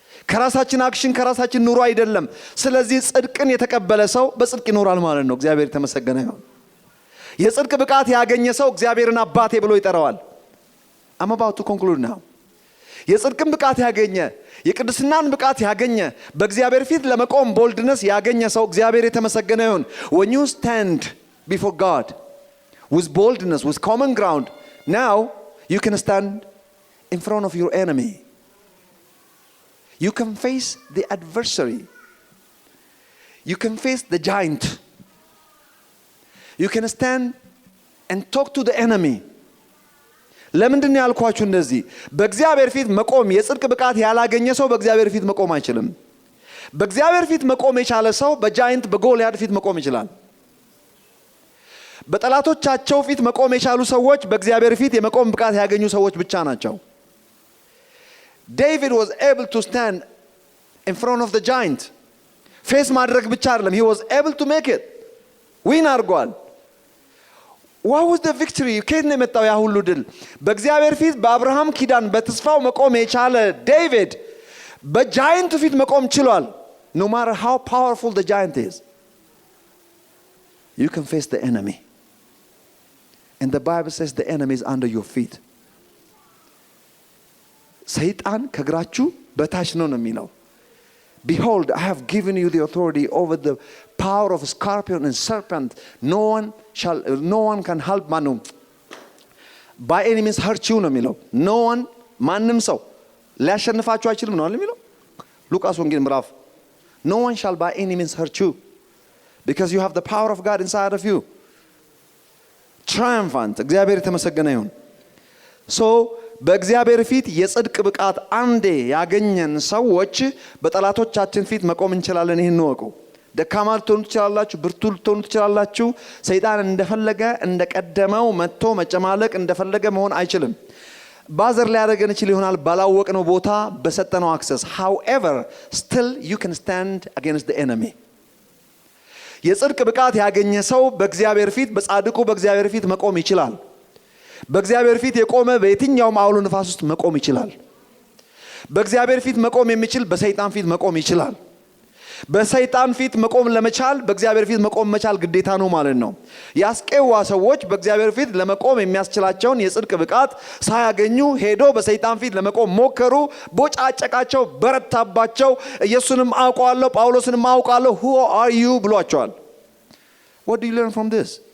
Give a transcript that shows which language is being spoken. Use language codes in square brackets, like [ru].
[am] ከራሳችን አክሽን ከራሳችን ኑሮ አይደለም። ስለዚህ ጽድቅን የተቀበለ ሰው በጽድቅ ይኖራል ማለት ነው። እግዚአብሔር የተመሰገነ ይሁን። የጽድቅ ብቃት ያገኘ ሰው እግዚአብሔርን አባቴ ብሎ ይጠራዋል። [en] I'm about to conclude now። [am] የጽድቅን ብቃት ያገኘ የቅድስናን ብቃት ያገኘ በእግዚአብሔር ፊት ለመቆም ቦልድነስ ያገኘ ሰው እግዚአብሔር የተመሰገነ ይሁን። [en] when you stand before God with boldness with common ground now you can stand in front of your enemy. you can face the adversary. you can face the giant. you can stand and talk to the enemy. [am] ለምንድን ነው ያልኳችሁ እንደዚህ? በእግዚአብሔር ፊት መቆም የጽድቅ ብቃት ያላገኘ ሰው በእግዚአብሔር ፊት መቆም አይችልም። በእግዚአብሔር ፊት መቆም የቻለ ሰው በጃይንት በጎልያድ ፊት መቆም ይችላል። በጠላቶቻቸው ፊት መቆም የቻሉ ሰዎች በእግዚአብሔር ፊት የመቆም ብቃት ያገኙ ሰዎች ብቻ ናቸው። [en] David was able to stand in front of the giant. [am] ፌስ ማድረግ ብቻ አይደለም, [en] he was able to make it. [am] ዊን አድርጓል። [en] what was the victory? [am] ከየት ነው የመጣው ያ ሁሉ ድል? በእግዚአብሔር ፊት በአብርሃም ኪዳን በተስፋው መቆም የቻለ ዴቪድ በጃይንቱ ፊት መቆም ችሏል። [en] no matter how powerful the giant is, you can face the enemy. And the Bible says the enemy is under your feet. [am] ሰይጣን ከግራችሁ በታች ነው የሚለው። [en] behold, I have given you the authority over the power of scorpion and serpent. No one can help manu by any means hurt you [am] ነው የሚለው። [en] no one [am] ማንም ሰው ሊያሸንፋችሁ አይችልም ነው የሚለው ሉቃስ ወንጌል ምዕራፍ [en] no one shall by any means hurt you because you have the power of God inside of you. [am] triumphant እግዚአብሔር የተመሰገነ ይሁን። so በእግዚአብሔር ፊት የጽድቅ ብቃት አንዴ ያገኘን ሰዎች በጠላቶቻችን ፊት መቆም እንችላለን። ይሄን ወቁ። ደካማ ልትሆኑ ትችላላችሁ፣ ብርቱ ልትሆኑ ትችላላችሁ። ሰይጣን እንደፈለገ እንደቀደመው መጥቶ መጨማለቅ እንደፈለገ መሆን አይችልም። ባዘር ሊያደርገን ይችል ይሆናል ባላወቅነው ቦታ በሰጠነው አክሰስ. [en] however still you can stand against the enemy. [am] የጽድቅ ብቃት ያገኘ ሰው በእግዚአብሔር ፊት በጻድቁ በእግዚአብሔር ፊት መቆም ይችላል። በእግዚአብሔር ፊት የቆመ በየትኛውም አውሎ ንፋስ ውስጥ መቆም ይችላል። በእግዚአብሔር ፊት መቆም የሚችል በሰይጣን ፊት መቆም ይችላል። በሰይጣን ፊት መቆም ለመቻል በእግዚአብሔር ፊት መቆም መቻል ግዴታ ነው ማለት ነው። ያስቄዋ ሰዎች በእግዚአብሔር ፊት ለመቆም የሚያስችላቸውን የጽድቅ ብቃት ሳያገኙ ሄዶ በሰይጣን ፊት ለመቆም ሞከሩ። ቦጫጨቃቸው፣ በረታባቸው። ኢየሱስንም አውቀዋለሁ ጳውሎስንም አውቀዋለሁ [en] who are you [am] ብሏቸዋል። [en] what do you learn from this?